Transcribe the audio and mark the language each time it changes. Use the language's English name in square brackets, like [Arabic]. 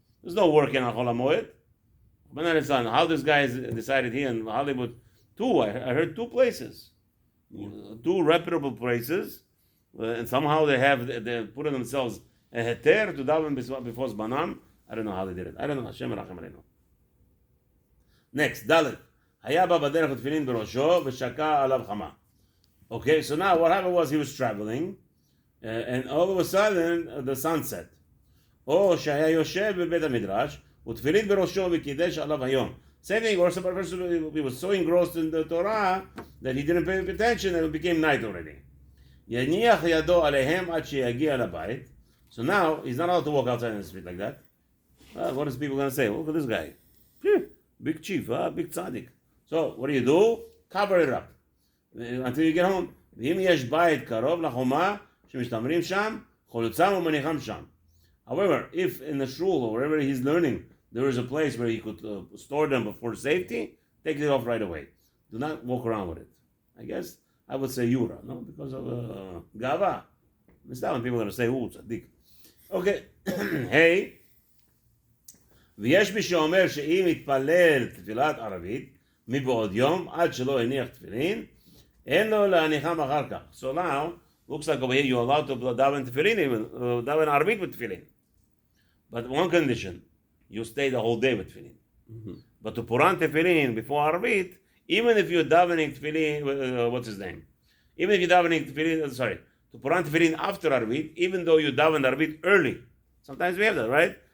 [English] There's no work in Chol HaMoed. But how this guy has decided here in Hollywood, I heard 2 places. 2 reputable places, and somehow they put in themselves a heter to daven before Zbanam. I don't know how they did it. I don't know. Hashem Rachem Aleinu. Next, Dalet. [Hebrew] היה בא בדרך התפילין בראשו ושקע עליו חמה. [English] Okay, so now what happened was he was traveling, and all of a sudden the sun set. [Hebrew] או שהיה יושב בבית המדרש, ותפילין בראשו וקידש עליו היום. [English] Same thing, or some person he was so engrossed in the Torah that he didn't pay attention and it became night already. [Hebrew] יניח ידו עליהם עד שיגיע לבית. [English] So now he's not allowed to walk outside in the street like that. What is people going to say? Look at this guy. Big chief, big tzaddik. So what do? Cover it up until you get home. [Hebrew] ואם יש בית קרוב לחומה שמשתמרים שם, חולצם ומניחם שם. [English] However, if in the shul or wherever he's learning, there is a place where he could store them for safety, take it off right away. Do not walk around with it. I guess I would say Yura, no? Because of Gava. It's not when people are going to say, tzaddik. Okay, hey. [Hebrew] ויש מי שאומר שאם יתפלל תפילת ערבית מבעוד יום עד שלא הניח תפילין, אין לו להניחם אחר כך. [English] So now, looks like over here you're allowed to daven tefillin, even daven ערבית with tefillin. But one condition, you stay the whole day with tefillin. Mm-hmm. But to put on tefillin before ערבית, even if you're davening tefillin, what's his name? Even if you're davening tefillin, to put on tefillin after ערבית, even though you daven ערבית early. Sometimes we have that, right?